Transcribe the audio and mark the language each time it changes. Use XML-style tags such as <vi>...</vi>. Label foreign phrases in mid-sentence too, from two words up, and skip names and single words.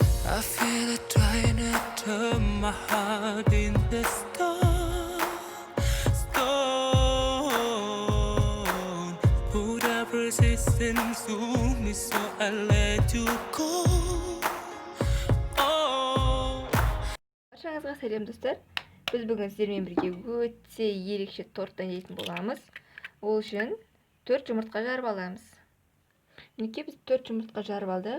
<en>I feel it trying to turn my heart into stone. Put up resistance to me, so I let you go. Oh.</en> <kk>Баршаңызға сәлем достар. Біз бүгін сіздермен бірге өте ерекше торт дайындайтын боламыз. Ол үшін 4 жұмыртқа жарып аламыз. Мінекей біз 4 жұмыртқа жарып алдық.</kk>